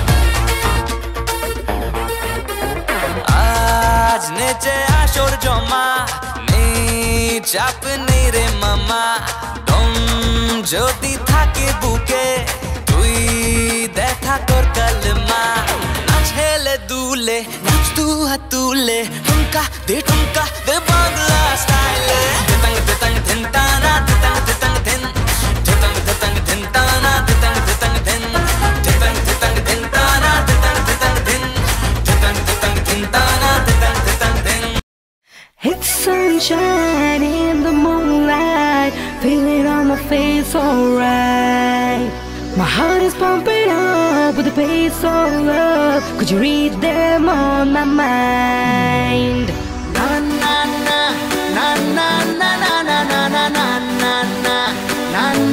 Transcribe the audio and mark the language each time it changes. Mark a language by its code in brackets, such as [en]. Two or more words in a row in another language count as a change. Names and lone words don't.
[bn] আজ নেচে আসর জমা নেই, চাপ নেই রে মামা। দম যদি থাকে বুকে তুই দেখা কর কালমা। নাচ হেলে দুলে নাচ দু হাত তুলে, ঠুমকা দে বাংলা স্টাইলে। দিতাং দিতাং ধিন তানা দিতাং দিতাং ধিন, দিতাং দিতাং ধিন তানা দিতাং দিতাং ধিন, দিতাং দিতাং ধিন তানা দিতাং দিতাং ধিন, দিতাং দিতাং ধিন তানা দিতাং দিতাং ধিন। [en] It's sunshine in the moonlight, feel it on my face, alright. My heart is pumping up with the pace of love. Could you read them on my mind? Na na na na na na na na na na na na na.